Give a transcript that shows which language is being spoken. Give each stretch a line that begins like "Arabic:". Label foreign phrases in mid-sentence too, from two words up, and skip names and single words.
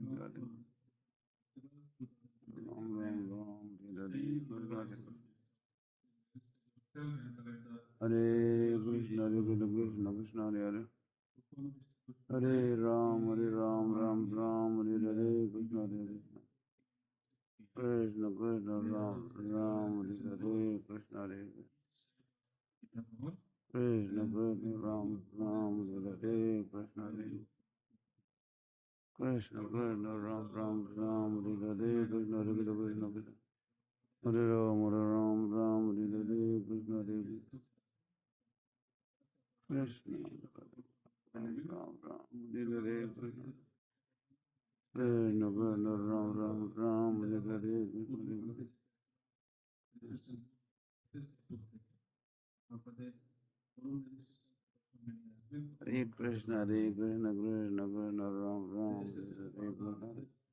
Sanskrit: রাম রাম রাম হরে হরে কৃষ্ণ কৃষ্ণ কৃষ্ণ হরে হরে হরে রাম রাম রাম হরে হরে কৃষ্ণ হরে কৃষ্ণ কৃষ্ণ কৃষ্ণ রাম রাম হরে হরে কৃষ্ণ হরে কৃষ্ণ কৃষ্ণ রাম রাম হরে হরে কৃষ্ণ হরে কৃষ্ণ কৃষ্ণ রাম রাম হরে হরে কৃষ্ণ হরে কৃষ্ণ কৃষ্ণ কৃষ্ণ হরে রাম রাম হরে হরে কৃষ্ণ হরে Krishna, Ram Ram, Hare Hare, Krishna, Krishna, Krishna, Ram Ram, Ram Hare Hare, Krishna, Hare Krishna, Hare Krishna, Krishna Krishna, Ram Ram, Hare Hare,